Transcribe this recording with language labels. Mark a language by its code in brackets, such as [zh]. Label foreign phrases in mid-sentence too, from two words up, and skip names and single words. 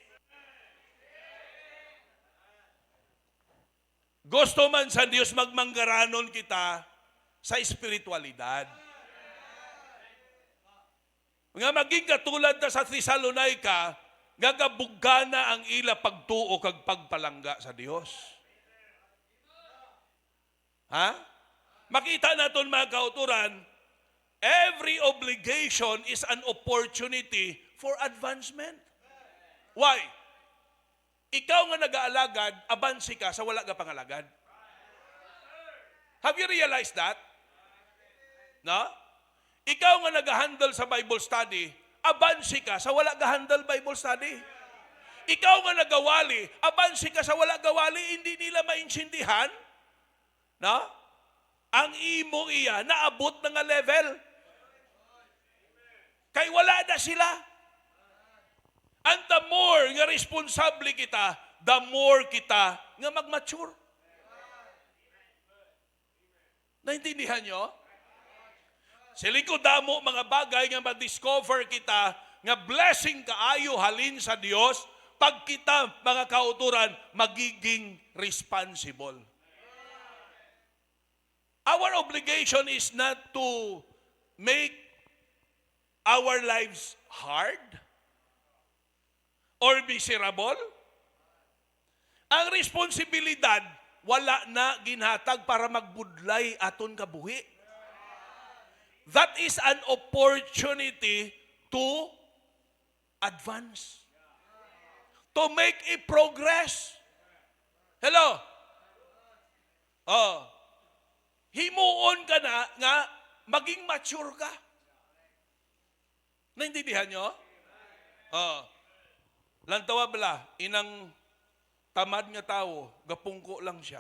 [hil] Gusto man sa Diyos magmanggaranon kita sa espiritualidad. Nga maging katulad na sa Thessalonica, gagabugana ang ila pagtuo kag pagpalangga sa Dios. Ha? Makita naton mga kauturan, [en] every obligation is an opportunity for advancement. Why? [hil] Ikaw nga nag-aalagad, abansi ka sa wala ka pangalagad. [en] Have you realized that? No? [hil] Ikaw nga nag-handle sa Bible study, abansi ka sa wala ka-handle Bible study. Ikaw nga nagawali, abansi ka sa wala gawali, hindi nila maintindihan. No? Ang imo iya, naabot na nga level. Kay wala na sila. [en] And the more [hil] nga responsable kita, [en] the more [hil] kita nga mag-mature. Naintindihan nyo? Sila ko damo mga bagay nga ma-discover kita nga blessing kaayo halin sa Dios pag kita mga kauturan magiging responsible. [en] Our obligation is not to make our lives hard or miserable. [hil] Ang responsibilidad wala na ginhatag para magbudlay aton kabuhi. [en] That is an opportunity to advance. To make a progress. Hello? Oh. [hil] Himuon ka na nga maging mature ka. Naintindihan nyo? Oh. Lantawa bala, inang tamad nga tao, gapungko lang siya.